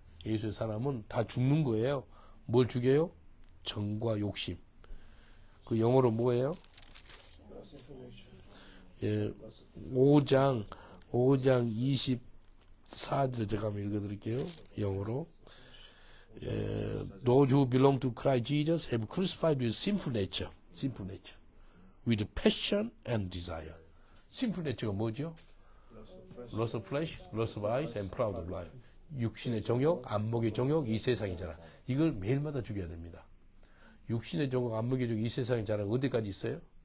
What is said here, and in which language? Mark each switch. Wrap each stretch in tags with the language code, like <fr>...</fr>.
<ko>예수의 사람은 다 죽는 거예요. 뭘 죽여요? 정과 욕심. 그 영어로 뭐예요? 5장 24절 제가 한번 읽어드릴게요. 영어로.</ko> <en>Those who belong to Christ Jesus have crucified with sinful nature, with passion and desire.</en> <ko>Sinful nature가 뭐죠?</ko> <en>Lust of flesh, lust of eyes, and pride of life.</en> <ko>육신의 정욕, 안목의 정욕, 이 세상이잖아. 이걸 매일마다 죽여야 됩니다. 육신의 정욕, 안목의 정욕, 이 세상의 자랑 어디까지 있어요?</ko>